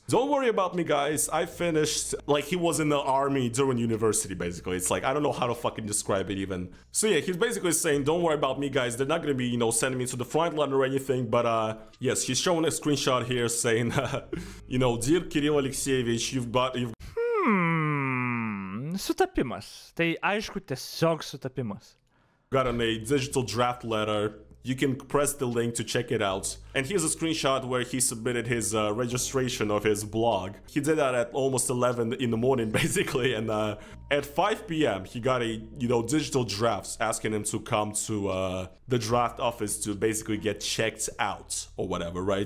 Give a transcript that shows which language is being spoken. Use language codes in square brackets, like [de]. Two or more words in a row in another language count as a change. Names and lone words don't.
[en] Don't worry about me, guys. I finished, like he was in the army during university, basically. It's like, I don't know how to fucking describe it even. So yeah, he's basically saying, don't worry about me, guys. They're not gonna be, you know, sending me to the front line or anything. But yes, he's showing a screenshot here saying, you know, dear Kirill Alexeyevich, you've [lt] Sutapimas. Tai aišku, tiesiog sutapimas. [en] Gotten a digital draft letter. You can press the link to check it out. And here's a screenshot where he submitted his registration of his blog. He did that at almost 11 in the morning, basically. And at 5 p.m., he got a, you know, digital drafts asking him to come to the draft office to basically get checked out or whatever, right?